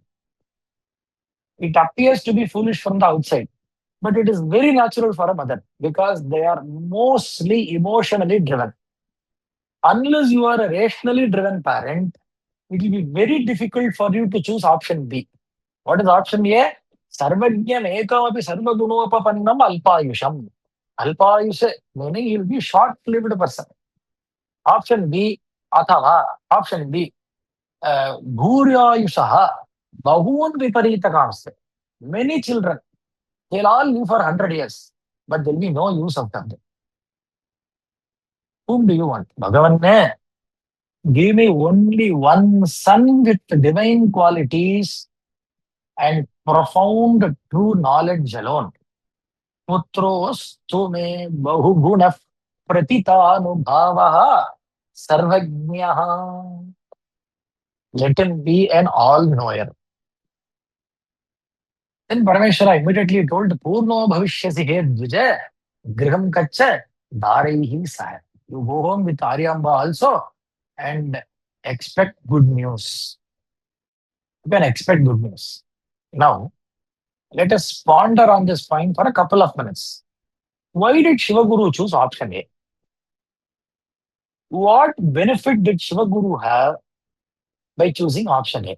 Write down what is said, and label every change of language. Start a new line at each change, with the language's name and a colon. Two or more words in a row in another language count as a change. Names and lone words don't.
English: It appears to be foolish from the outside, but it is very natural for a mother because they are mostly emotionally driven. Unless you are a rationally driven parent, it will be very difficult for you to choose option B. What is option A?
Sanskrit: सर्वज्ञम् एकमपि सर्वगुणोपपन्नम् अल्पायुषम्.
English: Alpayusha meaning he will be short-lived person. Option B, athava. Option B, bhuryayushaha.
Sanskrit: बहून् विपरीतकांश्च.
English: Many children, they'll all live for 100 years, but there'll be no use of them. Whom do you want? Bhagavan ne? Give me only one son with divine qualities and profound true knowledge alone.
Sanskrit: पुत्रोऽस्तु मे बहुगुणः प्रतीतानुभवः सर्वज्ञः.
English: Let him be an all-knower. Then Parameshwara immediately told
Sanskrit: पूर्णो भविष्यसि हे द्विज गृहं कच धारैः सह.
English: You go home with Aryamba also and expect good news. You can expect good news. Now, let us ponder on this point for a couple of minutes. Why did Shivaguru choose option A? What benefit did Shivaguru have by choosing option A?